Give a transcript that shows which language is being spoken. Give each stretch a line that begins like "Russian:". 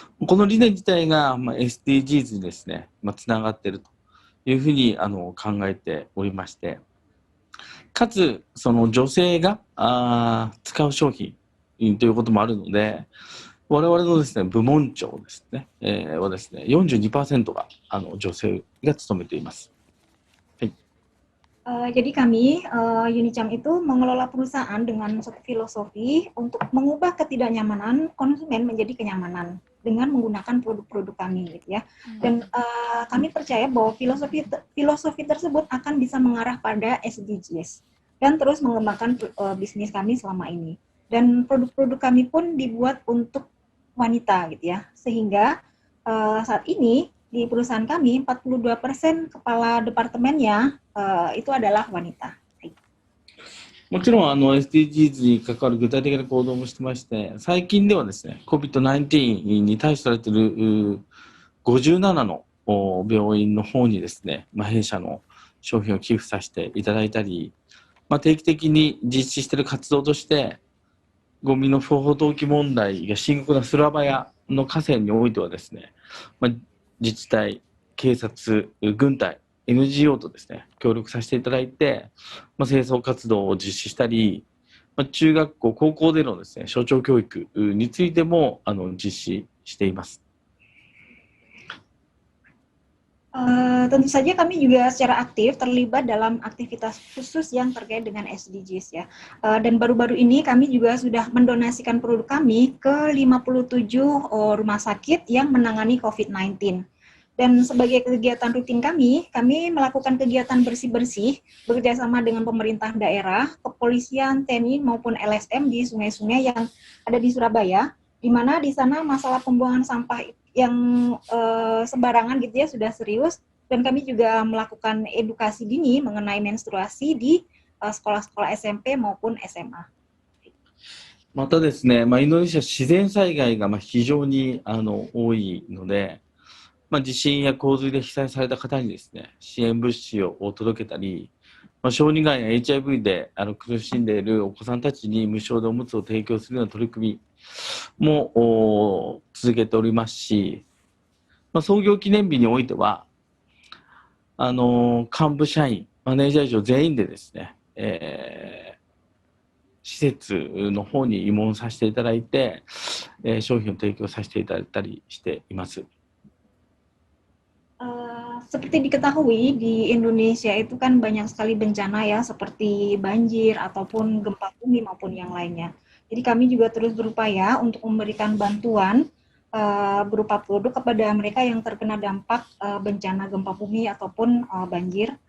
Japanese: この理念自体が、SDGs にですね、つながっているというふうに考えておりまして、かつ、その女性が使う商品ということもあるので、我々のですね、部門長ですね、はですね、42% が女性が務めています。
Indonesian: Jadi kami, Unicam itu mengelola perusahaan dengan satu filosofi untuk mengubah ketidaknyamanan konsumen menjadi kenyamanan dengan menggunakan produk-produk kami, gitu ya. Dan kami percaya bahwa filosofi tersebut akan bisa mengarah pada SDGs dan terus mengembangkan bisnis kami selama ini. Dan produk-produk kami pun dibuat untuk wanita, gitu ya. Sehingga saat ini di perusahaan kami 42% kepala departemennya itu adalah wanita。
Japanese: もちろんSDGs に関わる具体的な行動もしてまして、最近ではですね、COVID-19 に対処されている57の病院の方にですね、弊社の商品を寄付させていただいたり、定期的に実施している活動として、ゴミの不法投棄問題が深刻なスラバヤの河川においてはですね、自治体、警察、軍隊、NGO とですね、協力させていただいて、清掃活動を実施したり、中学校、高校でのですね、省庁教育についても実施しています。
Indonesian: Tentu saja kami juga secara aktif terlibat dalam aktivitas khusus yang terkait dengan SDGs ya. Dan baru-baru ini kami juga sudah mendonasikan produk kami ke 57 rumah sakit yang menangani COVID-19. Dan sebagai kegiatan rutin kami melakukan kegiatan bersih-bersih bekerjasama dengan pemerintah daerah, kepolisian, TNI maupun LSM di sungai-sungai yang ada di Surabaya, di mana di sana masalah pembuangan sampah yang sembarangan gitu ya sudah serius, dan kami juga melakukan edukasi dini mengenai menstruasi di sekolah-sekolah SMP maupun SMA。
Japanese: またですね、インドネシア自然災害が非常に多いので、地震や洪水で被災された方にですね、支援物資を届けたり、小児がんや HIV で苦しんでいるお子さんたちに無償でおむつを提供するような取り組みも続けておりますし、創業記念日においては幹部社員マネージャー以上全員でですね、施設の方に慰問させていただいて、商品を提供させていただいたりしています。
Indonesian: Seperti diketahui di Indonesia itu kan banyak sekali bencana ya seperti banjir ataupun gempa bumi maupun yang lainnya. Jadi kami juga terus berupaya untuk memberikan bantuan berupa produk kepada mereka yang terkena dampak bencana gempa bumi ataupun banjir.